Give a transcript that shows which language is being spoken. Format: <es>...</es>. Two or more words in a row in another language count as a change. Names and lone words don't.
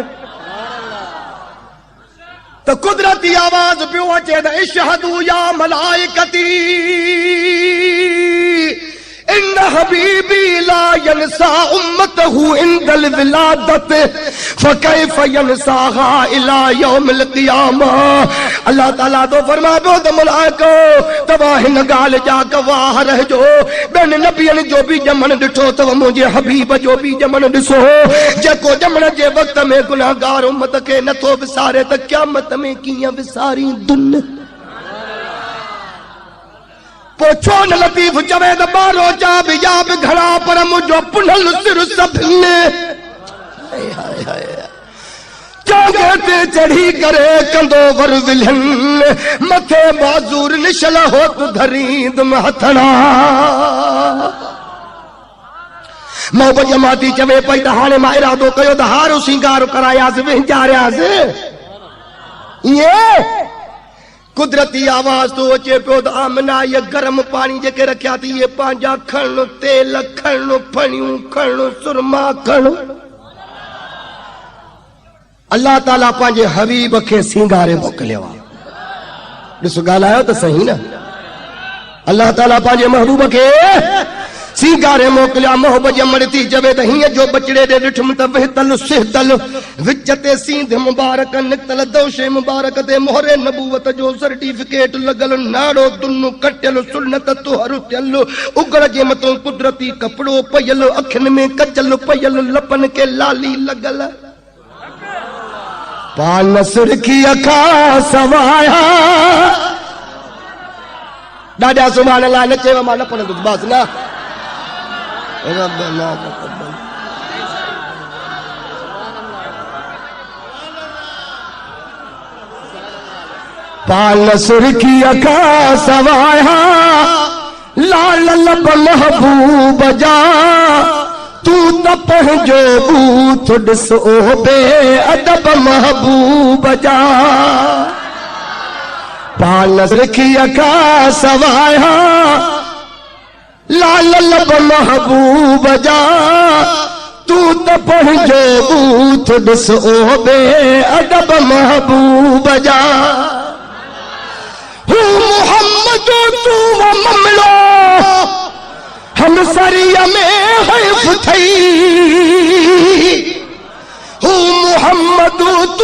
<sd>त कुदरती आवाज़ पियो अचे त</sd> <ar>اشهدوا يا ملائكتي إن حبيبي لا ينسى أمته عند الولادة فكيف ينساها إلى يوم القيامة.</ar> <sd>अल्लाह ताला तो फरमा पियो त मलाइको तव्हां हिन ॻाल्हि जा गवाह रहिजो ॿियनि नबियनि जो बि ॼमण ॾिठो अथव मुंहिंजे हबीब जो बि ॼमण ॾिसो जेको ॼमण जे वक़्त में गुनाहगार उम्मत खे नथो विसारे त क़यामत में कीअं विसारींदुनि। छो न लतीफ़ चवे त ॿारो जा बि या बि घणा पर मुंहिंजो पुनल सिर सभिनी चोगे ते चढ़ी करे कंदो वर विलहन मथे बाज़ूर निशल हो तू धरींद हथड़ा महबूब जमाती चवे पई त हाणे मां इरादो कयो त हारो सिंगार करायासीं विंजारियासीं ये कुदरती आवाज तो अचे पियो त आमना ये गरम पानी जेके रखिया थी ये पंहिंजा खण तेल खण फणियूं खण सुरमा खण अल्लाह ताला पंहिंजे हबीब खे सिंगारे मोकिलियो आहे। ॾिसो ॻाल्हायो त सही न अल्लाह ताला पंहिंजे महबूब खे सिंगारे मोकिलिया। महबूब जी अमड़ थी चवे त हीअं जो बचड़े ॾे ॾिठुमि त वहतल सिहतल विच ते सींध मुबारक निकतल दोशे मुबारक ते मोहरे नबूवत जो सर्टिफिकेट लॻल नाड़ो दुनु कटियल सुन्नत तुहर थियल उगड़ जे मथां कुदरती कपिड़ो पयल अखियुनि में कजल पयल लपन के लाली लॻल पान सुर्खी अखा सवाया ॾाढा सुभाणे अल्लाह न चयो मां न पढ़ंदुसि बसि न</sd> <ar>ربنا تقبل</ar> <sd>पाल सुर्खी अखा सवाया लाल लब महबूब जा तू तू त पंहिंजो बूथ ॾिसो बे अदब महबूब जा पान रखिया का सवाया लाल लब महबूब जा तू त पंहिंजो बूथ ॾिसो बे अदब महबूब जा हू मोहम्मद तू ममलो हम सरिया में हैफ थई हू मोहम्मद तू</sd>